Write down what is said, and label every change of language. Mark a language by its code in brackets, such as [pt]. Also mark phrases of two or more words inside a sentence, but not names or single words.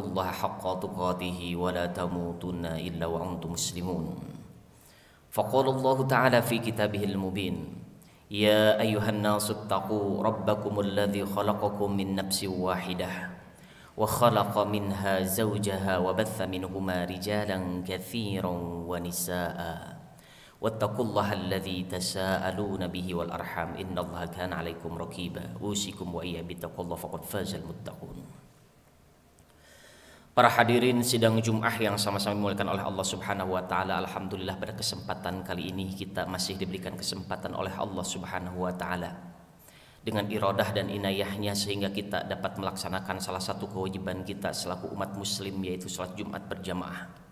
[ar] الله حق تقاته ولا تموتن إلا وأنتم مسلمون فقال الله تعالى في كتابه المبين يا أيها الناس اتقوا ربكم الذي خلقكم من نفس واحدة وخلق منها زوجها وبث منهما رجالا كثيرا ونساء واتقوا الله الذي تساءلون به والأرحام إن الله كان عليكم رقيبا أوصيكم وإياي بتقوى الله فقد فاز المتقون. [id] Para hadirin sidang Jumat yang sama-sama dimuliakan oleh Allah [ar] سبحانه وتعالى, [id] alhamdulillah pada kesempatan kali ini kita masih diberikan kesempatan oleh Allah [ar] سبحانه وتعالى [id] dengan iradah dan inayahnya sehingga kita dapat melaksanakan salah satu kewajiban kita selaku umat muslim, yaitu salat Jumat berjamaah.